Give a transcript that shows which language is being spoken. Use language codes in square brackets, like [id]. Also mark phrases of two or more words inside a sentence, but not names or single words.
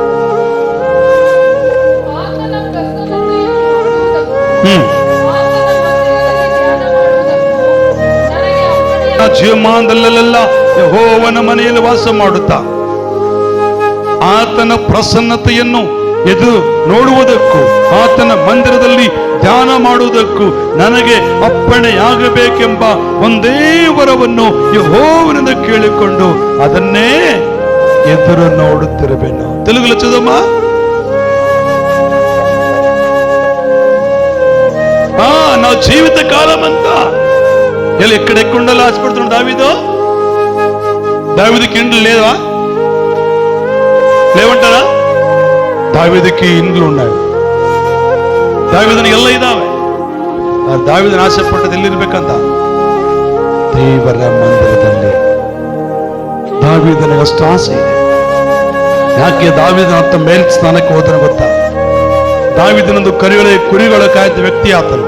[kn] ಜೀವಮಾನದಲ್ಲೆಲ್ಲ ಯೆಹೋವನ ಮನೆಯಲ್ಲಿ ವಾಸ ಮಾಡುತ್ತಾ ಆತನ ಪ್ರಸನ್ನತೆಯನ್ನು ಎದುರು ನೋಡುವುದಕ್ಕೂ ಆತನ ಮಂದಿರದಲ್ಲಿ ಧ್ಯಾನ ಮಾಡುವುದಕ್ಕೂ ನನಗೆ ಅಪ್ಪಣೆಯಾಗಬೇಕೆಂಬ ಒಂದೇ ವರವನ್ನು ಯೆಹೋವನಿಂದ ಕೇಳಿಕೊಂಡು ಅದನ್ನೇ ಎದುರು ನೋಡುತ್ತಿರಬೇನು. [te] తెలుగులో చదవమ్మా. నా జీవిత కాలం అంతా ఎక్కడెక్కుండాలో ఆశపడుతున్నాడు దావీదుకి ఇండ్లు లేవంటారా? దావీదుకి ఇండ్లు ఉన్నాయి. [kn] ದಾವೀದನ ಎಲ್ಲ ಇದಾವೆ. ದಾವೀದನ ಆಸೆ ಪಟ್ಟದ್ದು ಎಲ್ಲಿರ್ಬೇಕಂತ? ದೇವರ ಮಂದಿರದಲ್ಲಿ. ದಾವೀದನಿಗೆ ಅಷ್ಟು ಆಸೆ ಇದೆ. ಯಾಕೆ ದಾವೀದನ ಅಂತ ಮೇಲ್ ಸ್ಥಾನಕ್ಕೆ ಹೋದನ ಗೊತ್ತಾ? ದಾವೀದನೊಂದು ಕುರಿಗಳ ಕಾಯ್ದ ವ್ಯಕ್ತಿ ಆತನು.